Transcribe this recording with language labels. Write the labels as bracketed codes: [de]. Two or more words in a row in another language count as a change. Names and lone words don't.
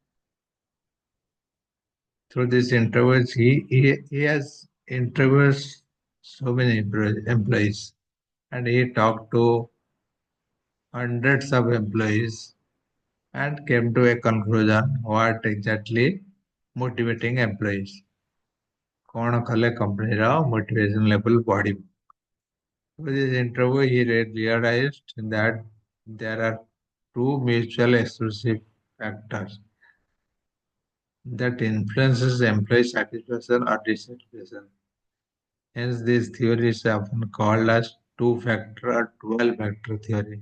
[en] Through these interviews, he has interviewed so many employees, and he talked to hundreds of employees and came to a conclusion what exactly motivating employees. [or] କଣ କଲେ କମ୍ପାନୀର [en] motivation level [or] ବଢିବ? [en] Through this interview, he realized that there are two mutual exclusive factors that influences employee satisfaction or dissatisfaction. Hence, this theory is often called as two-factor or 12-factor theory.